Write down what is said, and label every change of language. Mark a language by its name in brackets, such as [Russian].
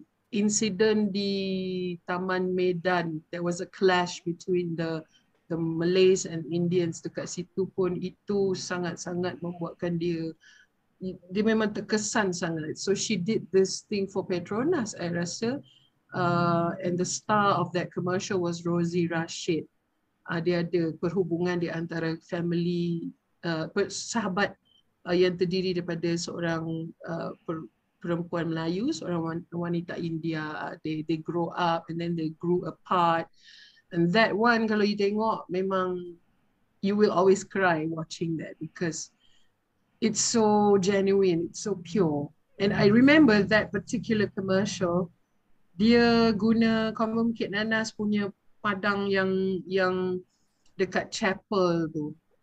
[Malay] Incident di Taman Medan, [English] there was a clash between the Malays and Indians [Malay] dekat situ pun, itu sangat-sangat membuatkan dia memang terkesan sangat. [English] So she did this thing for Petronas, I [Malay] rasa. [English] And the star of that commercial was Rosie Rashid. [Malay] Dia ada perhubungan di antara family, sahabat yang terdiri daripada seorang perempuan Melayu, seorang wanita India. [English] They grow up and then they grew apart. And that one, [Malay] kalau [English] you [Malay] tengok, [English] memang you will always cry watching that because it's so genuine, it's so pure. And I remember that particular commercial, [Malay] dia guna Common Bukit Nanas punya padang yang dekat chapel tu.